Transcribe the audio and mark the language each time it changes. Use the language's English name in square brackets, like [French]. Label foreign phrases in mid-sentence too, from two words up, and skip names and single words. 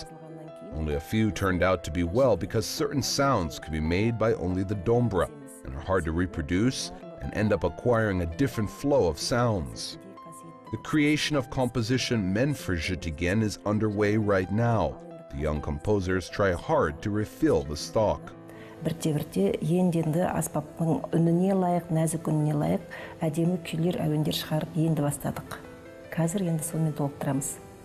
[English] Only a few turned out to be well because certain sounds could be made by only the Dombra and are hard to reproduce and end up acquiring a different flow of sounds. The creation of composition meant for Zhitigen is underway right now. The young composers try hard to refill the stock. [Kazakh] Бірте-бірте енді аспаптың үніне лайық, нәзік үніне лайық әдемі күйлер, әуендер шығарып енді бастадық. Қазір енді сонымен толықтырамыз.